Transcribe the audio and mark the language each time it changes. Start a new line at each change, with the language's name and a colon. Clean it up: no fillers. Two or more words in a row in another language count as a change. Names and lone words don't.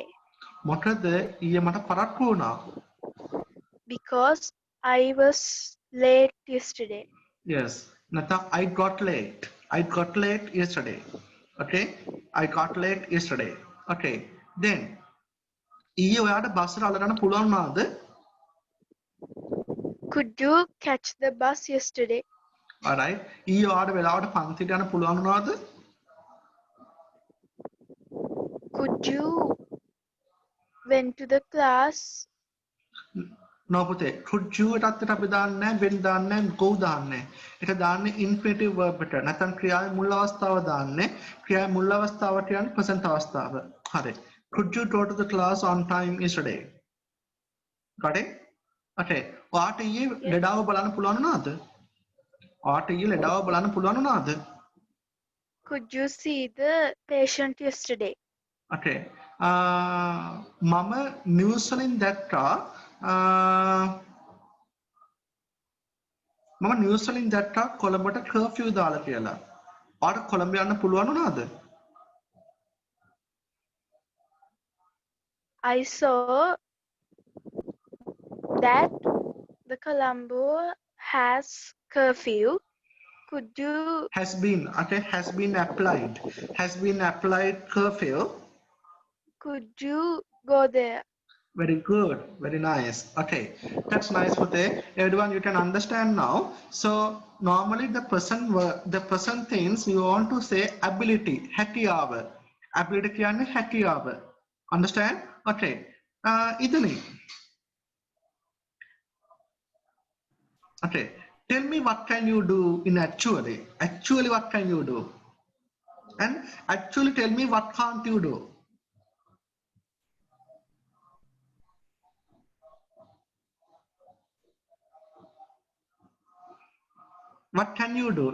Sinhala: මොකද ඊයේ මට පරක්කු වුණා.
English: because I was late yesterday. Yes. නැත්නම් I got late. I got late yesterday. Okay. I got late yesterday. Okay. Then
Sinhala: ඊයේ ඔයාට බස් එක අල්ලගන්න පුළුවන් වුණාද?
English: Could you catch the bus yesterday? Alright.
Sinhala: ඊයේ ඔයාට වෙලාවට පන්තිට යන්න පුළුවන් වුණාද?
English: Could you went to the class?
Sinhala: No පුතේ.
English: Could you
Sinhala: එකත් අපි දාන්නේ නැහැ, when දාන්නේ නැහැ, go දාන්නේ නැහැ. ඒක දාන්නේ infinitive verb එකට. නැත්නම් ක්‍රියාවේ මුල් අවස්ථාව දාන්නේ. ක්‍රියාවේ මුල් අවස්ථාව කියන්නේ present අවස්ථාව. හරි.
English: Could you go to the class on time yesterday? Got it?
Sinhala: Okay. ඔයාට ඊයේ ලෙඩාව බලන්න පුළුවන් වුණාද? ඔයාට ඊයේ ලෙඩාව බලන්න පුළුවන් වුණාද?
English: Could you see the patient yesterday? Okay.
Sinhala: මම නිවුස් වලින් දැක්කා මම නිවුස් වලින් දැක්කා කොළඹට කර්ෆියු දාලා කියලා. ඔයාට කොළඹ යන්න පුළුවන් වුණාද?
English: I saw that the Colombo has curfew. Could you Has been, okay, has been applied. Has been applied curfew. go there? Very good, very nice. Okay, that's nice for the everyone. You can understand now. So normally the person things you want to say ability, හැකියාව.
Sinhala: Ability කියන්නේ හැකියාව.
English: Understand? Okay. ඉදලි. Okay. Tell me what can you do in actually? Actually, what can you do? And actually tell me what can't you do? What can you do?